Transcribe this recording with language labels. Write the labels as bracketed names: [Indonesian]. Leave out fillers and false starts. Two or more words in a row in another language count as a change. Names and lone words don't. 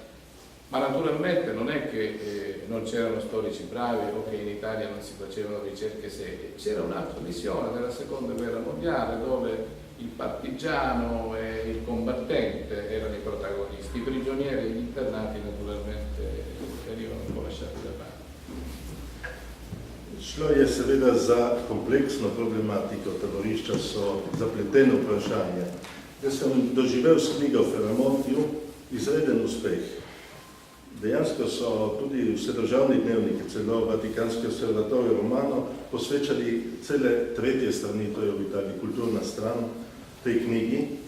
[Italian] Ma naturalmente non è che non c'erano storici bravi o che in Italia non si facevano ricerche serie, c'era un'altra visione della seconda guerra mondiale dove il partigiano e il combattente erano i protagonisti, i prigionieri e gli internati naturalmente venivano un po' lasciati da parte. [Slovenian] Šlo je seveda za kompleksno problematiko, taborišča so zapleteno vprašanje. Jaz sem doživel s knjigo Feramontiju izreden uspeh. Dejansko so tudi vsedržavni dnevniki, celo Vatikanski observatorij Romano, posvečali cele tretje strani, to je v Italiji kulturna stran, tej knjigi.